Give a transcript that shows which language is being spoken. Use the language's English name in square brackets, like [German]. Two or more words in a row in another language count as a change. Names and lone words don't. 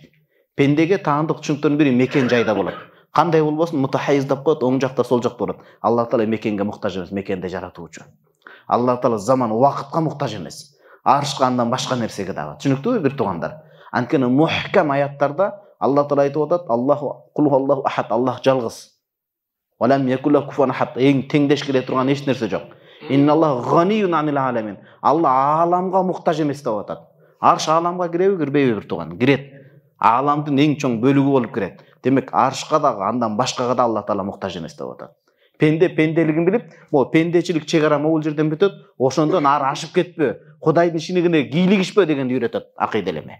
[Kyrgyz] Пендеге таандык түшүнүктөрдүн бири мекен жайда болот. Кандай болбосун, мутахайиз деп коет, оң жакта, сол жакта болот. Аллах Таала мекенге муктаж эмес, мекенде жаратуучу. Аллах Таала заман, убакытка муктаж эмес. Аршка андан башка нерсеге дагы. Түшүнүктүүбү бир туугандар? Анткени мухкам аяттарда Аллах Таала айтып атат, [Arabic] الله أحد, [Kyrgyz] Аллах жалгыз. [Arabic] ولم يكن له كفوا أحد, [Kyrgyz] эң теңдеш келе турган эч нерсе жок. [Arabic] إن الله غني عن العالمين. [Kyrgyz] Алла аламга муктаж эмес деп атат. Арш аламга киреби, кирбейби бир тууган? Кирет. Аламдын эң чоң бөлүгү болуп кирет. Демек аршка дагы андан башкага да Аллах Таала муктаж эмес деп атат. Пенделигин билип, могу пендечилик чек ара могул жерден бүтөт, ошондон ары ашып кетпөө, Кудайдын шинигине кийлигишпөө дегенди үйрөтөт акыйда илими.